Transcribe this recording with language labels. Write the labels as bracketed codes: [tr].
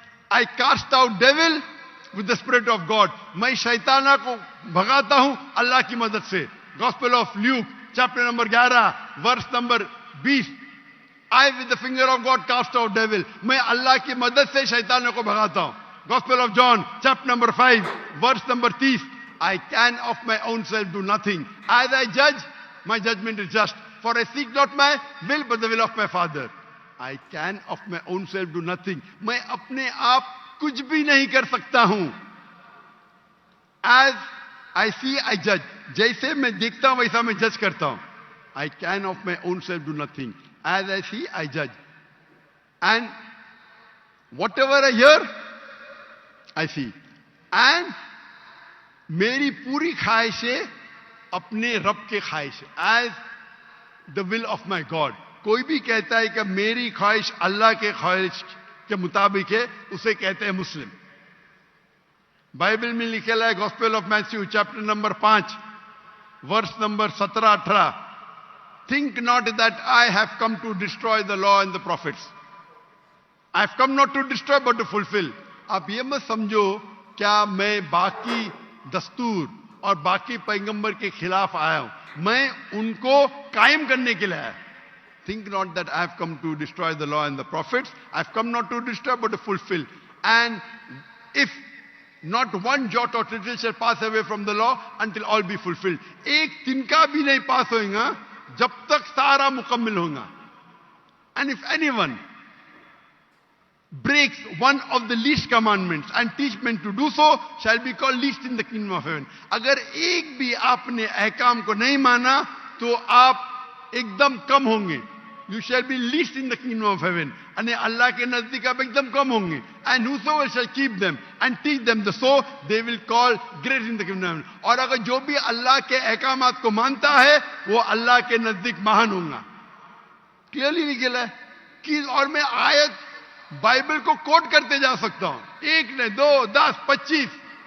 [en] I cast out devil with the spirit of God. [ur] میں شیطانہ کو بھگاتا ہوں اللہ کی مدد سے. [en] Gospel of Luke, chapter number 11, verse number 20. I with the finger of God cast out devil. [ur] میں اللہ کی مدد سے شیطانوں کو بھگاتا ہوں. [en] Gospel of John, chapter number 5, verse number 30. I can of my own self do nothing. As I judge, my judgment is just. For I seek not my will, but the will of my Father. I can of my own self do nothing. [ur] میں اپنے آپ کچھ بھی نہیں کر سکتا ہوں. [en] As I see, I judge. [ur] جیسے میں دیکھتا ہوں ویسا میں جج کرتا ہوں. [en] I can of my own self do nothing. As I see, I judge. And whatever I hear, I see. [ur] And میری پوری خواہشیں اپنے رب کے خواہش. [en] As the will of my God. [ur] کوئی بھی کہتا ہے کہ میری خواہش اللہ کے خواہش کے مطابق ہے, اسے کہتے ہیں مسلم. بائبل میں لکھا ہے gospel of Matthew chapter number 5 verse number 17-18. [en] Think not that I have come to destroy the law and the prophets. I have come not to destroy but to fulfill. [ur] آپ یہ مت سمجھو کیا میں باقی دستور اور باقی پیغمبر کے خلاف آیا ہوں. میں ان کو قائم کرنے کے لیے آیا. [en] Think not that I have come to destroy the law and the prophets. I have come not to destroy but to fulfill. And if not one jot or tittle shall pass away from the law until all be fulfilled. [ur] ایک تنکا بھی نہیں پاس ہوئے گا جب تک سارا مکمل ہوگا. [en] And if anyone breaks one of the least commandments and teach men to do so, shall be called least in the kingdom of heaven. [ur] اگر ایک بھی آپ نے احکام کو نہیں مانا تو آپ ایک دم کم ہوں گے. [en] You shall be least in the kingdom of heaven. [ur] یعنی اللہ کے نزدیک آپ ایک دم کم ہوں گے. [en] And whosoever shall keep them and teach them the so, they will call great in the kingdom of heaven. [ur] اور اگر جو بھی اللہ کے احکامات کو مانتا ہے وہ اللہ کے نزدیک مہان ہوں گا. کلیئرلی نکلا ہے کہ اور میں آیت بائبل کو کوٹ کرتے جا سکتا ہوں. ایک نے 2, 10, 25.